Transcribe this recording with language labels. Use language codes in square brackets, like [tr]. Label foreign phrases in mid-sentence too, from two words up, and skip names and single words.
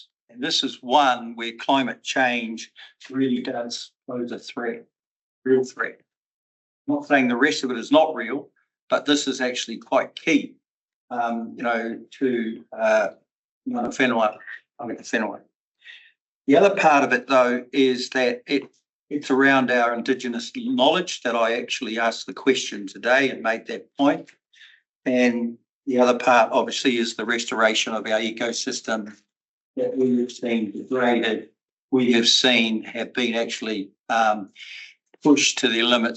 [en] And this is one where climate change really does pose a threat, real threat. I'm not saying the rest of it is not real, but this is actually quite key, to [mi] mana whenua, tangata whenua. [en] The other part of it, though, is that it's around our Indigenous knowledge that I actually asked the question today and made that point. And the other part, obviously, is the restoration of our ecosystem that we have seen degraded, we have seen have been actually pushed to their limits.